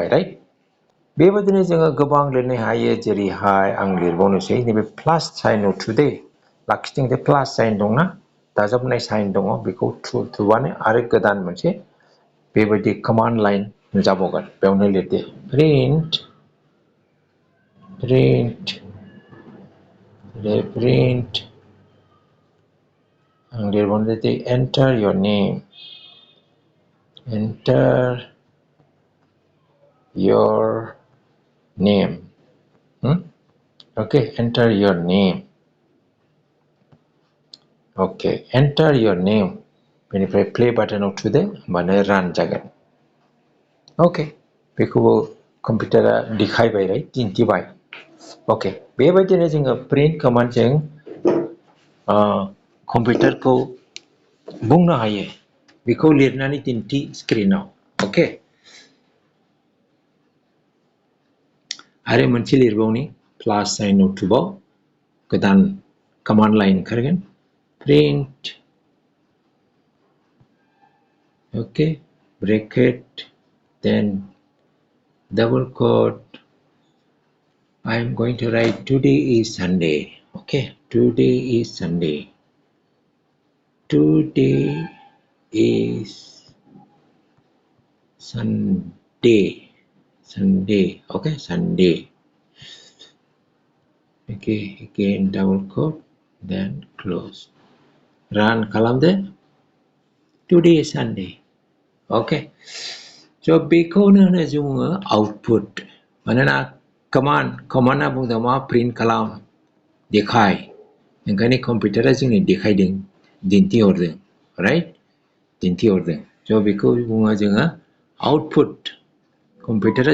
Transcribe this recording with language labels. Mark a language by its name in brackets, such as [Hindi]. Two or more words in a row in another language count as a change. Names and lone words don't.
[Bodo] राइट बेबायदिनो जोङो गोबां लिरनो हायो जेरैहाय आं लिरबावनोसै नैबे [English] plus sign today [Bodo] लाखिदों जे [English] plus sign [Bodo] दंना दाजाबनाय साइन दङ बेखौ थुबानो आरो गोदान मोनसे बेबायदि [English] command line [Bodo] जाबावगोन बेयावनो लिरदो प्रिन्ट आं लिरबावनो [English] the enter your name okay enter your name okay enter your name [Bodo] बेनिफ्राय प्ले बाटनाव थुदो होमबानो रान जागोन अके बेखौबो कम्पिउटारा देखायबाय राइट दिन्थिबाय अके बेबायदिनो जोङो प्रिन्ट कमान्डजों कम्पिउटारखौ बुंनो हायो बेखौ लिरनानै दिन्थि स्क्रिनाव अके आरो मोनसे लिरबावनि प्लास साइनाव थुबाव गोदान [English] command line [Bodo] ओंखारगोन प्रिन्ट [English] okay bracket then double quote I'm going to write today is Sunday okay today is Sunday okay Sunday okay again double quote then close run खालामदो today is Sunday okay so [Bodo] बेखौनो होनो जोङो आउटपुट मानोना कमान्डआ बुंदों मा प्रिन्ट खालाम देखाय ओंखायनो कम्पिउटारा जोंनो देखायदों दिन्थिहरदों राइट दिन्थिहरदों स' बेखौ बुङो जोङो आउटपुट कम्पिउटारा